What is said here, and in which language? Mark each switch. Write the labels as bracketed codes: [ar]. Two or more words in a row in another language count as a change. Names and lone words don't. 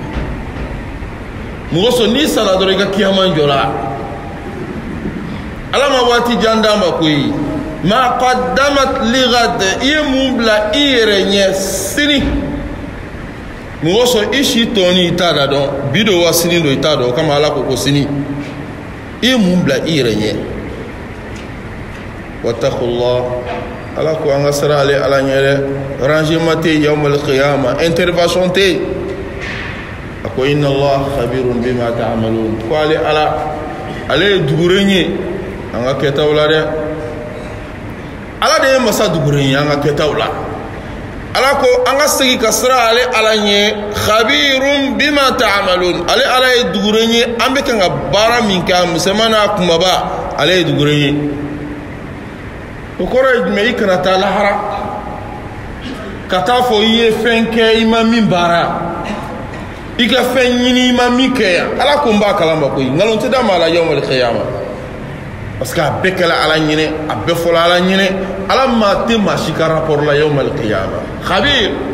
[bm] mɔgɔ sɔn n'i sara dɔrɔn i ka kiyama jɔra ala ma waati jan d'a ma koyi [ar] ما قدمت لغد [bm] i ye mun bila i yɛrɛ ɲɛ sini mɔgɔ sɔn i si tɔni i t'a da dɔn bi do wa sini do i t'a dɔn o kama ala ko ko sini i ye mun bila i yɛrɛ ɲɛ wattaqullah ala ko an ka sira ale ala ɲɛ dɛ rangement tɛ yen [ar] يوم القيامة [bm] intervention tɛ yen a ko [ar] إن الله خبير بما تعملون [bm] ko ale ala ale ye duguren ye an ka kɛtaw la dɛ ala de ye masa duguren ye an ka kɛtaw la ala ko an ka segi ka sira ale ala ɲɛ [ar] خبير بما تعملون [bm] ale ala ye duguren ye an bɛ kan ka baara min kɛ a misɛnman n'a kumaba ale ye duguren ye o kɔrɔ ye jumɛn i kana taa lahara ka taa fɔ i ye fɛn kɛ i ma min baara i ka fɛn ɲini i ma min kɛ yan ala ko n b'a kalama koyi nkalon tɛ d'a ma ala [ar] يوم القيامة [fr] parce que [bm] a bɛɛ kɛla ala ɲinɛ a bɛɛ fɔla ala ɲinɛ ala maa tɛ maa si ka rapport la [ar] يوم القيامة [bm] khabir